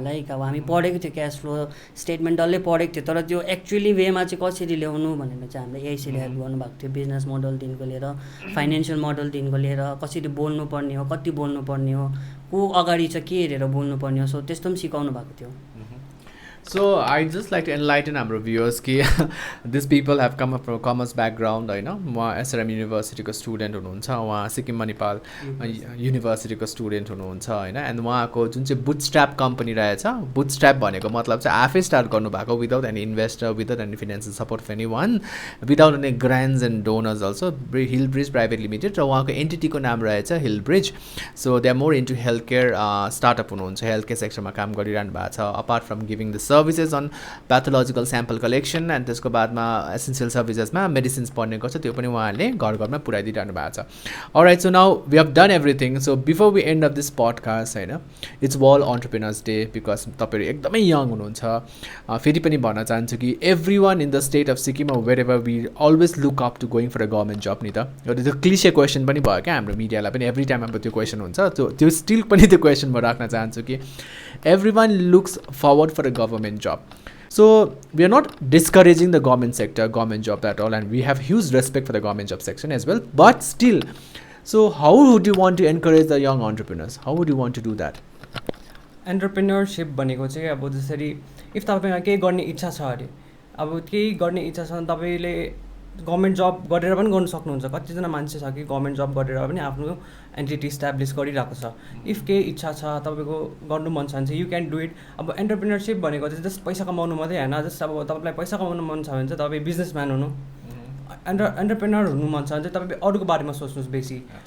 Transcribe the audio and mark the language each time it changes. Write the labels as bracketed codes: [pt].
[ne] Like अब हामी पढेको थियो क्यास फ्लो स्टेटमेन्ट डल्लै पढेको थियो, तर त्यो एक्चुअली वेमा चाहिँ कसरी ल्याउनु भनेर चाहिँ हामीलाई एआइसीले हेल्प गर्नुभएको थियो। बिजनेस मोडलदेखिको लिएर फाइनेन्सियल मोडलदेखिको लिएर कसरी बोल्नुपर्ने हो, कति बोल्नुपर्ने हो, को अगाडि चाहिँ के हेरेर बोल्नुपर्ने हो, सो त्यस्तो पनि सिकाउनु भएको थियो। [en] So I'd just like to enlighten our viewers कि these people have come up from commerce background होइन। [ne] उहाँ एसआरएम युनिभर्सिटीको स्टुडेन्ट हुनुहुन्छ, उहाँ सिक्किम मणिपाल युनिभर्सिटीको स्टुडेन्ट हुनुहुन्छ होइन। एन्ड उहाँको जुन चाहिँ बुटस्ट्र्याप कम्पनी रहेछ, बुटस्ट्र्याप भनेको मतलब चाहिँ आफै स्टार्ट गर्नुभएको, [en] Without any investor, without any financial support of any one, without any grants and donors also. [ne] हिलब्रिज private limited र उहाँको एन्टिटीको नाम रहेछ हिलब्रिज। [en] so they are more into [ne] health care startup हुनुहुन्छ, हेल्थ केयर सेक्टरमा काम गरिरहनु भएको छ। Apart from giving the services on pathological sample collection and त्यसको बादमा एसेन्सियल सर्भिसेसमा मेडिसिन्स पढ्ने गर्छ, त्यो पनि उहाँहरूले घर घरमा पुऱ्याइदिइरहनु भएको छ। [en] Alright, so now we have done everything. So before we end of this podcast होइन, it's world entrepreneurs day, because [ne] तपाईँहरू एकदमै यङ हुनुहुन्छ। फेरि पनि भन्न चाहन्छु कि [en] Every one in the state of Sikkim wherever we always look up to going for a government job नि त। [ne] एउटा त्यो क्लिसे क्वेसन पनि भयो क्या हाम्रो मिडियालाई पनि, एभ्री टाइम अब त्यो क्वेसन हुन्छ, त्यो स्टिल पनि त्यो क्वेसन म राख्न चाहन्छु कि [en] Every one looks forward for a government job. So we are not discouraging the government sector, government job at all, and we have huge respect for the government job section as well. But still, so how would you want to encourage the young entrepreneurs? How would you want to do that? [ne] एन्टरप्रेन्योरसिप भनेको चाहिँ अब जसरी if तपाईँमा केही गर्ने इच्छा छ अरे, अब केही गर्ने इच्छा छ भने तपाईँले गभर्मेन्ट जब गरेर पनि गर्नु सक्नुहुन्छ। कतिजना मान्छे छ कि गभर्मेन्ट जब गरेर पनि आफ्नो एन्टिटी इस्टाब्लिस गरिरहेको छ। इफ केही इच्छा छ तपाईँको गर्नु मन छ भने चाहिँ [en] You can do it. [ne] अब एन्टरप्रेन्योरसिप भनेको चाहिँ जस्ट पैसा कमाउनु मात्रै होइन, जस्ट अब तपाईँलाई पैसा कमाउनु मन छ भने चाहिँ तपाईँ बिजनेसम्यान हुनु, एन्टरप्रेन्योर हुनु मन छ भने चाहिँ तपाईँ अरूको बारेमा सोच्नुहोस् बेसी।